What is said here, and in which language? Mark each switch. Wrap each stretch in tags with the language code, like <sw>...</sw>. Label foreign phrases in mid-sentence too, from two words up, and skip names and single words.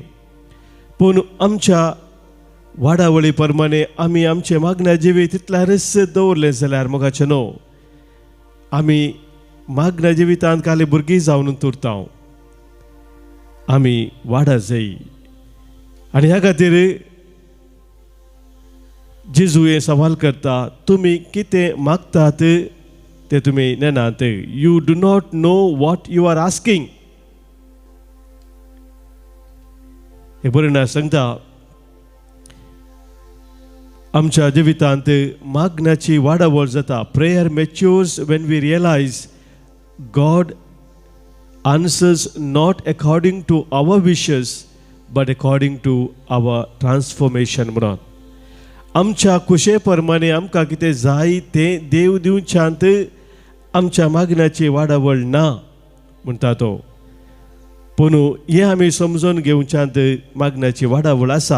<kok>पूण आमच्या वाडावळी प्रमाणे आमी आमचे मागण्या जिवीत तितल्यारच दवरलें जाल्यार मोगाचें न्हू, आमी मागण्या जिवितांत खाली भुरगीं जावन उरता. आमी वाडा जाय. आनी ह्या खातीर जेजू हे सवाल करता, तुमी कितें मागतात ते तुमी नेनात.</kok> <en>you do not know what you are asking.</en> <kok>हे बरें सांगता, आमच्या जिवितांत मागण्याची वाडावळ जाता.</kok> <en>prayer matures when we realise God answers not according to our wishes but according to our transformation म्हणून.</en> <kok>आमच्या कुशे प्रमाणे आमकां कितें जाय तें देव दिवच्यांत आमच्या मागण्याची वाडावळ ना म्हणटा तो. पूण हे आमी समजून घेवच्यांत मागण्याची वाडावळ आसा.</kok>